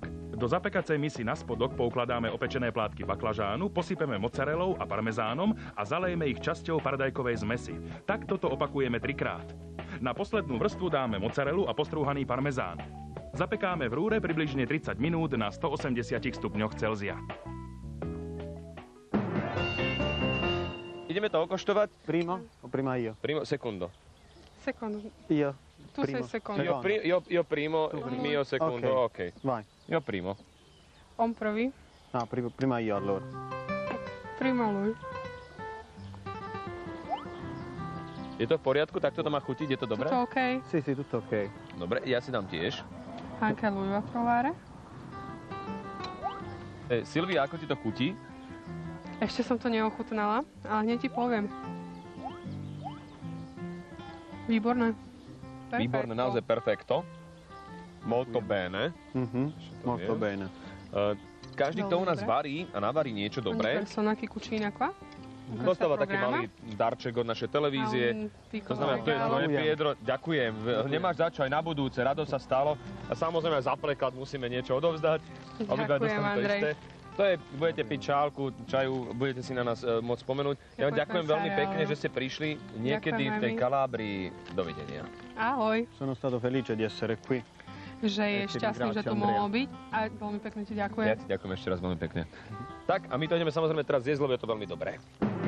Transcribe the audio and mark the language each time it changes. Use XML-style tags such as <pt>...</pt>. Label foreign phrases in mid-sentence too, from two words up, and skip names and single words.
<sk>Do zapekacej misy na spodok poukladáme opečené plátky baklažánu, posypeme mozzarellou a parmezánom a zalejeme ich časťou paradajkovej zmesi. Takto to opakujeme 3-krát. Na poslednú vrstvu dáme mozzarellu a postrúhaný parmezán. Zapekáme v rúre približne 30 minút na 180 stupňoch Celzia. Ideme to okoštovať?</sk> <it>Prima o prima io? Primo, secondo.</it> <sk>Sekundu.</sk> <it>Io. Tu sei secondo. Io primo, mio secondo, ok. Vai. Io primo.</it> <sk>On prvý.</sk> <it>No, prima io allora. Prima lui.</it> <sk>Je to v poriadku? Takto to má chutiť? Je to dobré?</sk> <it>Tutto ok? Sì, sì, tutto ok.</it> <sk>Dobre, ja si dám tiež.</sk> <it>Anche lui va a provare.</it> <sk>Silvia, ako ti to chutí? Ešte som to neochutnala, ale hneď ti poviem. Výborné. Perfetto. Výborné, naozaj perfekto.</sk> <it>Molto bene. Molto bene.</it> <sk>Každý, kto u nás varí a navarí niečo</sk> <it>Ogni</it> <sk>dobré,</sk> <it>persona che cucina qua.</it> <sk>dostáva taký malý darček od našej televízie. To znamená, to je tvoje, Piedro. Ďakujem. Nemáš za čo, aj na budúce. Rado sa stalo. A samozrejme aj za preklad musíme niečo odovzdať. Obidva Ďakujem, dostanú to Andrej. isté. To je, budete piť čálku, čaju, budete si na nás môcť spomenúť. Ja vám ďakujem veľmi pekne, že ste prišli niekedy v tej Kalábrii. Dovidenia. Ahoj.</sk> <it>Sono stato felice di essere qui.</it> <sk>Že je</sk> <it>Ti</it> <sk>šťastný, že</sk> <it>ringrazio,</it> <sk>tu</sk> <it>Andrea.</it> <sk>mohol byť. A veľmi pekne ti ďakujem. Ja ti ďakujem ešte raz veľmi pekne. Tak, a my to ideme samozrejme teraz zjesť, lebo je to veľmi dobré.</sk>